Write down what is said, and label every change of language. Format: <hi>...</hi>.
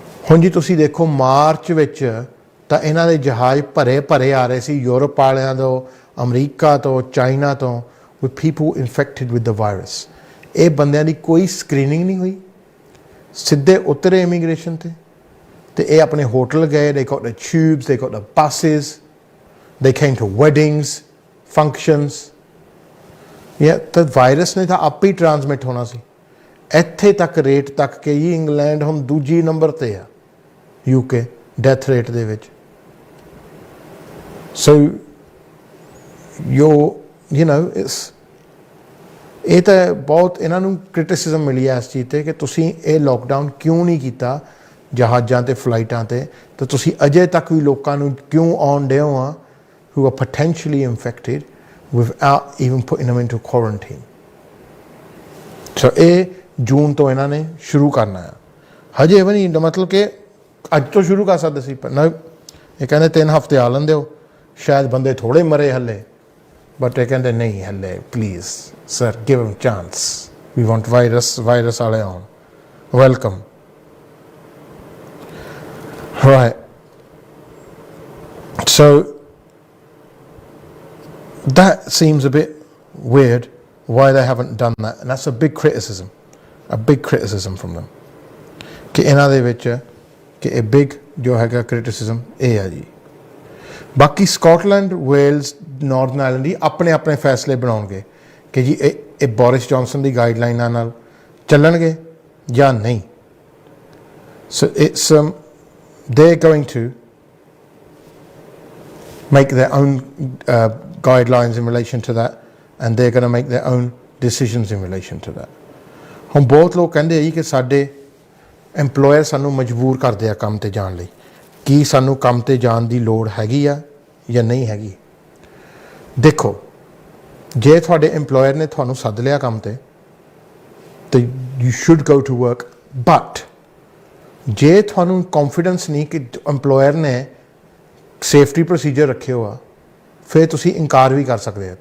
<pa>ਹੁਣ ਜੀ ਤੁਸੀਂ ਦੇਖੋ ਮਾਰਚ ਵਿੱਚ ਤਾਂ ਇਹਨਾਂ ਦੇ ਜਹਾਜ਼ ਭਰੇ ਆ ਰਹੇ ਸੀ ਯੂਰਪ ਵਾਲਿਆਂ ਤੋਂ, ਅਮਰੀਕਾ ਤੋਂ, ਚਾਈਨਾ ਤੋਂ,</pa> <en>With people infected with the virus.</en> <pa>ਇਹ ਬੰਦਿਆਂ ਦੀ ਕੋਈ ਸਕਰੀਨਿੰਗ ਨਹੀਂ ਹੋਈ, ਸਿੱਧੇ ਉਤਰੇ ਇਮੀਗ੍ਰੇਸ਼ਨ 'ਤੇ ਇਹ ਆਪਣੇ ਹੋਟਲ ਗਏ।</pa> <en>they got the tubes, they got the buses, they came to weddings, functions।</en> <pa>ਤਾਂ ਵਾਇਰਸ ਨੇ ਤਾਂ ਆਪੇ ਹੀ ਟਰਾਂਸਮਿਟ ਹੋਣਾ ਸੀ। ਇੱਥੇ ਤੱਕ ਰੇਟ ਤੱਕ ਕਿ ਜੀ ਇੰਗਲੈਂਡ ਹੁਣ ਦੂਜੀ ਨੰਬਰ 'ਤੇ ਆ UK ਡੈਥ ਰੇਟ ਦੇ ਵਿੱਚ। ਸੋ</pa> <en>you know</en> <pa>ਇਹ ਤਾਂ ਬਹੁਤ ਇਹਨਾਂ ਨੂੰ ਕ੍ਰਿਟਿਸਿਜ਼ਮ ਮਿਲੀ ਹੈ ਇਸ ਚੀਜ਼ 'ਤੇ ਕਿ ਤੁਸੀਂ ਇਹ ਲੋਕਡਾਊਨ ਕਿਉਂ ਨਹੀਂ ਕੀਤਾ ਜਹਾਜ਼ਾਂ 'ਤੇ, ਫਲਾਈਟਾਂ 'ਤੇ। ਤਾਂ ਤੁਸੀਂ ਅਜੇ ਤੱਕ ਵੀ ਲੋਕਾਂ ਨੂੰ ਕਿਉਂ ਆਉਣ ਡਏ ਹੋ</pa> <en>who are potentially infected without even putting them into quarantine।</en> <pa>ਸੋ ਇਹ ਜੂਨ ਤੋਂ ਇਹਨਾਂ ਨੇ ਸ਼ੁਰੂ ਕਰਨਾ ਆ। ਹਜੇ ਵੀ ਨਹੀਂ, ਮਤਲਬ ਕਿ ਅੱਜ ਤੋਂ ਸ਼ੁਰੂ ਕਰ ਸਕਦੇ ਸੀ, ਪਰ ਨਾ, ਇਹ ਕਹਿੰਦੇ 3 ਹਫ਼ਤੇ ਆ ਲੈਂਦੇ ਹੋ, ਸ਼ਾਇਦ ਬੰਦੇ ਥੋੜ੍ਹੇ ਮਰੇ ਹਲੇ, ਬਟ ਇਹ ਕਹਿੰਦੇ ਨਹੀਂ ਹਲੇ,</pa> <en>please sir give him chance, we want</en> <pa>virus ਵਾਲੇ ਆਉਣ, welcome.</pa> <en>Right. So that seems a bit weird why they haven't done that, and that's a big criticism from them</en> <pa>ਕਿ ਇਹਨਾਂ ਦੇ ਵਿੱਚ ਕਿ ਇਹ ਬਿਗ ਜੋ ਹੈਗਾ ਕ੍ਰਿਟਿਸਿਜ਼ਮ ਇਹ ਹੈ ਜੀ। ਬਾਕੀ ਸਕਾਟਲੈਂਡ, ਵੇਲਸ, ਨਾਰਥਰਨ ਆਇਰਲੈਂਡ ਹੀ ਆਪਣੇ ਫੈਸਲੇ ਬਣਾਉਣਗੇ ਕਿ ਜੀ ਇਹ ਬੋਰਿਸ ਜੌਨਸਨ ਦੀ ਗਾਈਡਲਾਈਨਾਂ ਨਾਲ ਚੱਲਣਗੇ ਜਾਂ ਨਹੀਂ। So it's</pa> <en>they're going to make their own guidelines in relation to that, and they're going to make their own decisions in relation to that।</en> <pa>ਹੁਣ ਬਹੁਤ ਲੋਕ ਕਹਿੰਦੇ ਆ ਕਿ ਸਾਡੇ ਐਮਪਲੋਇਰ ਸਾਨੂੰ ਮਜਬੂਰ ਕਰਦੇ ਆ ਕੰਮ 'ਤੇ ਜਾਣ ਲਈ। ਕੀ ਸਾਨੂੰ ਕੰਮ 'ਤੇ ਜਾਣ ਦੀ ਲੋੜ ਹੈਗੀ ਆ ਜਾਂ ਨਹੀਂ ਹੈਗੀ? ਦੇਖੋ, ਜੇ ਤੁਹਾਡੇ ਐਮਪਲੋਇਰ ਨੇ ਤੁਹਾਨੂੰ ਸੱਦ ਲਿਆ ਕੰਮ 'ਤੇ ਤਾਂ</pa> <en>you should go to work, but</en> <pa>ਜੇ ਤੁਹਾਨੂੰ ਕੌਨਫੀਡੈਂਸ ਨਹੀਂ ਕਿ ਐਮਪਲੋਇਰ ਨੇ ਸੇਫਟੀ ਪ੍ਰੋਸੀਜਰ ਰੱਖੇ ਹੋ ਆ, ਫਿਰ ਤੁਸੀਂ ਇਨਕਾਰ ਵੀ ਕਰ ਸਕਦੇ ਆ।</pa>